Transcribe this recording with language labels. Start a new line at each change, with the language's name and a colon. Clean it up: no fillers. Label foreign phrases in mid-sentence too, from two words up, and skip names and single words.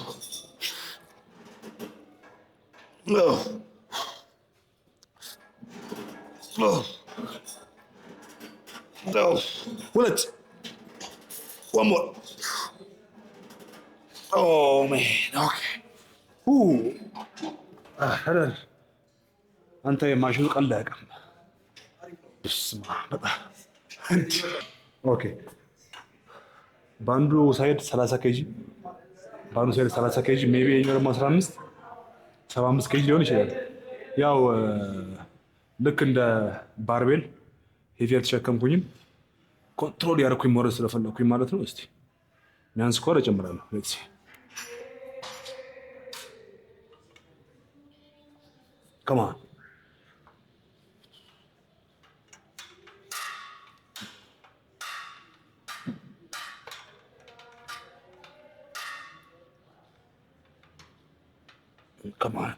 English: No. No. No. What? One more. Oh man. Okay.
Arabic: Ooh. هذا أنت يا ماجون قلق. اسمع بقى. اوكي.
Amharic: باندو ሳይድ 30 ኬጂ ባንዱ ሳይድ 30 ኬጂ ሜቢ የኛው ደግሞ 15 75 ኬጂ ሊሆን ይችላል። ያው ልክ እንደ ባርቤል ሄቪ አልተሸከምኩኝም ኮንትሮል ያደረኩኝ ሞረድ ስለፈለኩኝ ማለት ነው። እስቲ ሚያንስ ኮር እጨምራለሁ።
English: Let's come on. Come on.